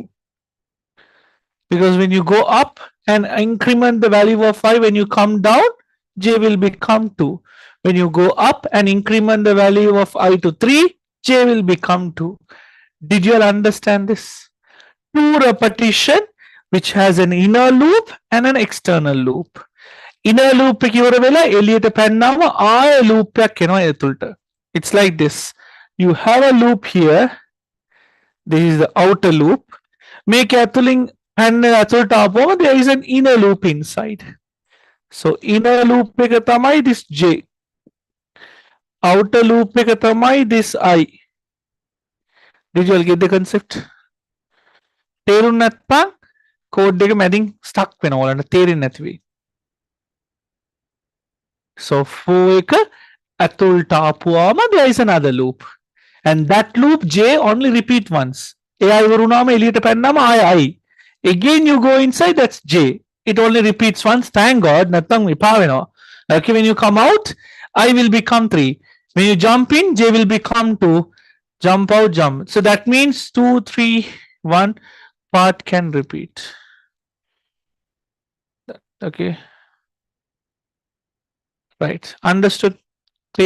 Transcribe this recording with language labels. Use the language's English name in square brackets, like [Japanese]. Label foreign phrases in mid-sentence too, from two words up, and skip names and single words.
[English] Because when you go up and increment the value of 5, when you come down, J will become 2. When you go up and increment the value of I to 3, J will become 2. Did you all understand this? 2 repetition which has an inner loop and an external loop. Inner loop [Sinhala] එක ඉවර වෙලා එළියට පැන්නාම ආය loop එකක් එනවා ඇතුළට. [English] It's like this. You have a loop here. This is the outer loop. [Sinhala] මේක ඇතුළින් පැන්න ඇතුළට ආපුවම [English] there is an inner loop inside. So inner loop [Sinhala] එක තමයි [English] this J. Outer loop [Sinhala] එක තමයි [English] this I. Did you all get the concept? [Sinhala] තේරුම් නැත්නම් code එක මැදින් stuck වෙනවා ඔයාලට තේරෙන්නේ නැති වෙයි. [English] So 4 [Sinhala] ඇතුළට ආපුවාම [English] there is another loop. And that loop J only repeat once. [Sinhala] AI වරුණාම එළියට පැන්නාම ආය I. [English] Again you go inside, that's J. It only repeats once. Thank God. [Sinhala] නැත්නම් එපා වෙනවා. [English] Okay, when you come out, I will become 3. When you jump in, J will become 2. Jump out, jump. So that means 2, 3, 1 part can repeat. Okay. Right. Understood? Clear?